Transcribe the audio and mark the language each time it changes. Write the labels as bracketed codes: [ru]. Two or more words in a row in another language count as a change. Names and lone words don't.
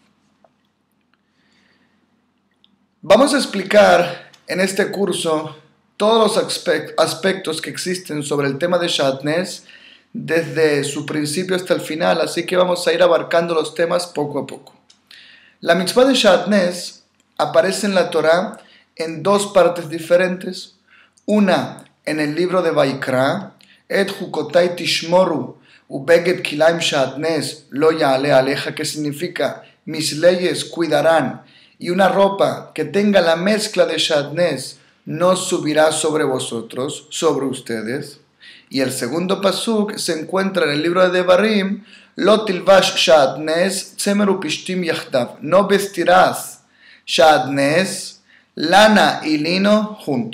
[es] Vamos a explicar en este curso todos los aspectos que existen sobre el tema de Shatnez desde su principio hasta el final, así que vamos a ir abarcando los temas poco a poco. La mitzvah de Shatnez aparece en la Torá en dos partes diferentes, una en el libro de Vaikra, [he] את חקתי תשמרו ובגד כלאים שעטנז לא יעלה עליך, [es] que significa mis leyes cuidarán, y una ropa que tenga la mezcla de Shatnez no subirá sobre vosotros, sobre ustedes. Y el segundo pasuk se encuentra en el libro de Devarim, [he] לא תלבש שעטנז צמר ופשתים יחדו, [es] no vestirás Shatnez, lana y lino junto.